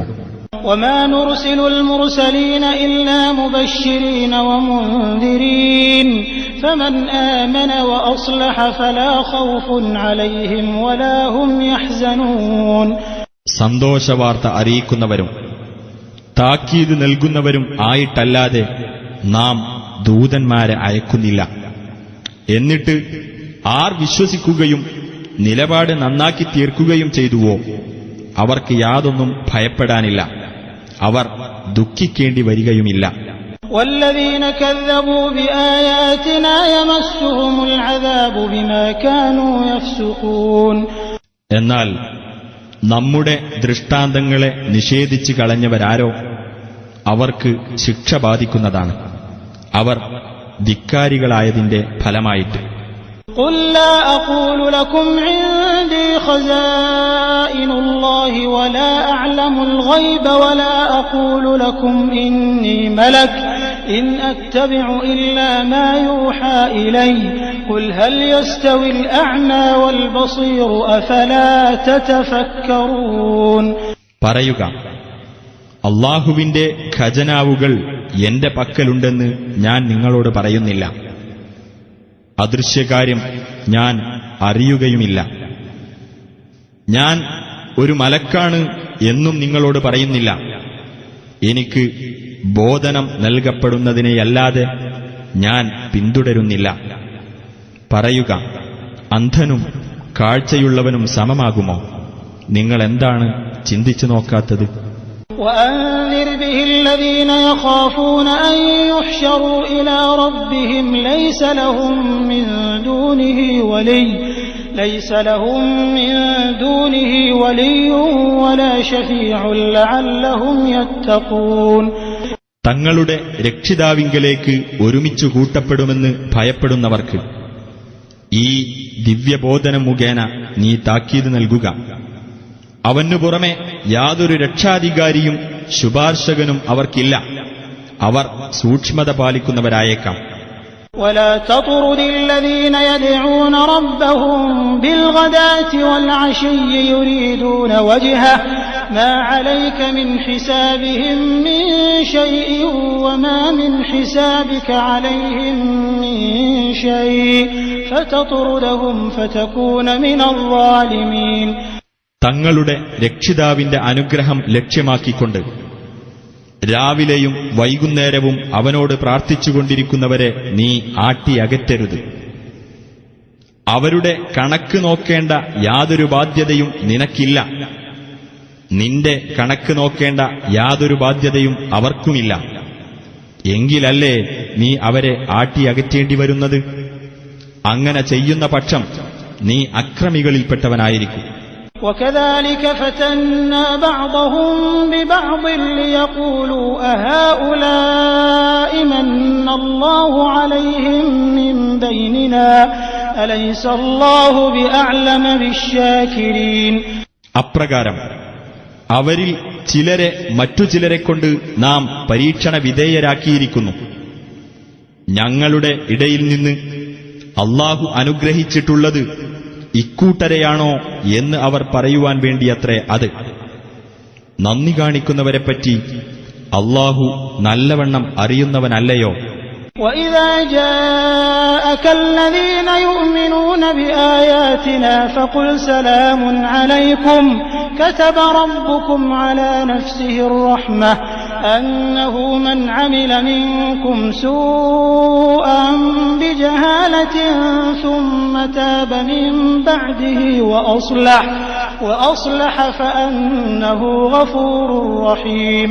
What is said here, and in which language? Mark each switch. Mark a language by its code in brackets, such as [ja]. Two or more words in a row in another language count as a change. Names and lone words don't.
[ar] وما نرسل المرسلين إلا مبشرين ومنذرين فمن آمن وأصلح فلا خوف عليهم ولا هم يحزنون. [ml] സന്തോഷവാർത്ത അറിയിക്കുന്നവരും താക്കീത് നൽകുന്നവരും ആയിട്ടല്ലാതെ നാം ദൂതന്മാരെ അയക്കുന്നില്ല. എന്നിട്ട് ആർ വിശ്വസിക്കുകയും നിലപാട് നന്നാക്കി തീർക്കുകയും ചെയ്തുവോ അവർക്ക് യാതൊന്നും ഭയപ്പെടാനില്ല, അവർ ദുഃഖിക്കേണ്ടി വരികയുമില്ല. [ar] والذين كذبوا بآياتنا يمسهم العذاب بما كانوا يفسقون. [ml] എന്നാൽ നമ്മുടെ ദൃഷ്ടാന്തങ്ങളെ നിഷേധിച്ചു കളഞ്ഞവരാരോ അവർക്ക് ശിക്ഷ ബാധിക്കുന്നതാണ്, അവർ ധിക്കാരികളായതിന്റെ ഫലമായിട്ട്. [ar] قل لا أقول لكم عندي خزائن الله ولا أعلم الغيب ولا أقول لكم إني ملك إن أتبع إلا ما يوحى إلي قل هل يستوي الأعمى والبصير أفلا تتفكرون. [ml] പറയുക, അല്ലാഹുവിന്റെ ഖജനാവുകൾ എന്റെ പക്കലുണ്ടെന്ന് ഞാൻ നിങ്ങളോട് പറയുന്നില്ല, അദൃശ്യകാര്യം ഞാൻ അറിയുകയുമില്ല. ഞാൻ ഒരു മലക്കാണ് എന്നും നിങ്ങളോട് പറയുന്നില്ല. എനിക്ക് ബോധനം നൽകപ്പെടുന്നതിനെയല്ലാതെ ഞാൻ പിന്തുടരുന്നില്ല. പറയുക, അന്ധനും കാഴ്ചയുള്ളവനും സമമാകുമോ? നിങ്ങൾ എന്താണ് ചിന്തിച്ചു നോക്കാത്തത്? [ar] وأنذر به الذين يخافون أن يحشروا إلى ربهم ليس لهم من دونه ولي ولا شفيع لعلهم يتقون. [ml] തങ്ങളുടെ രക്ഷിതാവിങ്കലേക്ക് ഒരുമിച്ചു കൂട്ടപ്പെടുമെന്ന് ഭയപ്പെടുന്നവർക്ക് ഈ ദിവ്യബോധനം മുഖേന നീ താക്കീത് നൽകുക. അവനു പുറമെ യാതൊരു രക്ഷാധികാരിയും ശുപാർശകനും അവർക്കില്ല, അവർ സൂക്ഷ്മത പാലിക്കുന്നവരായേക്കാം. [ar] ولا تطرد الذين يدعون ربهم بالغداة والعشي يريدون وجهه ما عليك من حسابهم من شيء وما من حسابك عليهم من شيء فتطردهم فتكون من الظالمين. [ml] തങ്ങളുടെ രക്ഷിതാവിന്റെ അനുഗ്രഹം ലക്ഷ്യമാക്കിക്കൊണ്ട് രാവിലെയും വൈകുന്നേരവും അവനോട് പ്രാർത്ഥിച്ചുകൊണ്ടിരിക്കുന്നവരെ നീ ആട്ടിയകറ്റരുത്. അവരുടെ കണക്ക് നോക്കേണ്ട യാതൊരു ബാധ്യതയും നിനക്കില്ല, നിന്റെ കണക്ക് നോക്കേണ്ട യാതൊരു ബാധ്യതയും അവർക്കുമില്ല. എങ്കിലല്ലേ നീ അവരെ ആട്ടിയകറ്റേണ്ടി വരുന്നത്? അങ്ങനെ ചെയ്യുന്ന പക്ഷം നീ അക്രമികളിൽപ്പെട്ടവനായിരിക്കും. [ar] وكذلك فتنا بعضهم ببعض ليقولوا أهؤلاء من الله عليهم من بيننا أليس الله بأعلم بالشاكرين. [ml] അപ്രകാരം അവരിൽ ചിലരെ മറ്റു ചിലരെക്കൊണ്ട് നാം പരീക്ഷണ വിധേയരാക്കിയിരിക്കുന്നു. ഞങ്ങളുടെ ഇടയിൽ നിന്ന് അല്ലാഹു അനുഗ്രഹിച്ചിട്ടുള്ളത് ഇക്കൂട്ടരെയാണോ എന്ന് അവർ പറയുവാൻ വേണ്ടിയത്രേ അത്. നന്ദി കാണിക്കുന്നവരെപ്പറ്റി അല്ലാഹു നല്ലവണ്ണം അറിയുന്നവനല്ലയോ? [ar] وَإِذَا جَاءَكَ الَّذِينَ يُؤْمِنُونَ بِآيَاتِنَا فَقُلْ سَلَامٌ عَلَيْكُمْ كَتَبَ رَبُّكُمْ عَلَى نَفْسِهِ الرَّحْمَةَ أَنَّهُ مَنْ عَمِلَ مِنكُمْ سُوءًا بِجَهَالَةٍ ثُمَّ تَابَ مِن بَعْدِهِ وَأَصْلَحَ فَأَنَّهُ غَفُورٌ رَّحِيمٌ.